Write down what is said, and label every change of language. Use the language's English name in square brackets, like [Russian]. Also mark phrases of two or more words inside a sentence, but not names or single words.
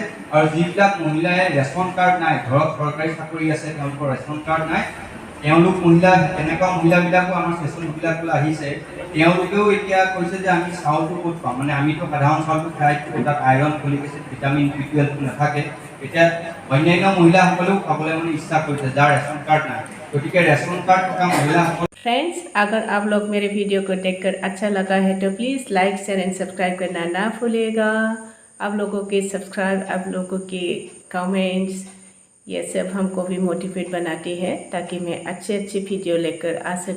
[Assamese] আৰু যিবিলাক মহিলাই [English] ration card [Assamese] নাই, ঘৰত চৰকাৰী চাকৰি আছে, তেওঁলোকৰ [English] ration card [Assamese] নাই, তেওঁলোক মহিলা, এনেকুৱা মহিলাবিলাকো আমাৰ ছেশ্যনবিলাকলৈ আহিছে, তেওঁলোকেও এতিয়া কৈছে যে আমি চাউলটো ক'ত পাম, মানে আমিতো সাধাৰণ চাউলটো খাই থাকোঁ, তাত আইৰণ, [English] folic acid, vitamin B12 [Assamese] নাথাকে। এতিয়া অন্যান্য মহিলাসকলেও খাবলৈ মানে ইচ্ছা কৰিছে, যাৰ [English] ration card [Assamese] নাই। গতিকে [English] ration card [Assamese] থকা মহিলাসকল। [Hindi] फ्रेंड्स, अगर आप लोग मेरे वीडियो को देखकर अच्छा लगा है तो प्लीज़ [English] like, share and subscribe [Hindi] करना ना भूलिएगा। आप लोगों के सब्सक्राइब, आप लोगों के कमेंट्स, ये सब हमको भी मोटिवेट बनाती है ताकि मैं अच्छे वीडियो लेकर आ सकूँ।